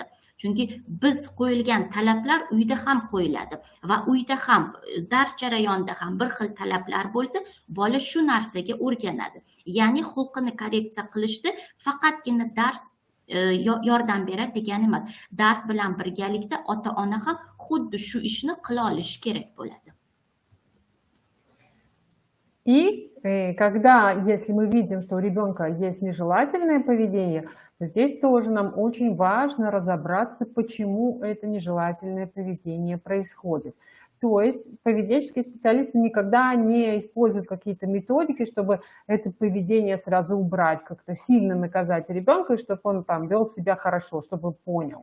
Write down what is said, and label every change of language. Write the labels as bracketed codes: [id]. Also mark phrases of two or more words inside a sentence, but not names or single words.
[uz] Chunki biz qo'yilgan talablar uyda ham qo'yiladi va uyda ham dars jarayonida ham bir xil talablar bo'lsa, bola shu narsaga o'rganadi. Ya'ni xulqini korreksiya qilishda faqatgina dars yordam beradi degani emas. Dars bilan birgalikda ota-ona ham xuddi shu ishni qila olishi kerak bo'ladi. [ru] И когда, если мы видим, что у ребенка есть нежелательное поведение, то здесь тоже нам очень важно разобраться, почему это нежелательное поведение происходит. То есть поведенческие специалисты никогда не используют какие-то методики, чтобы это поведение сразу убрать, как-то сильно наказать ребенка, чтобы он там вел себя хорошо, чтобы понял.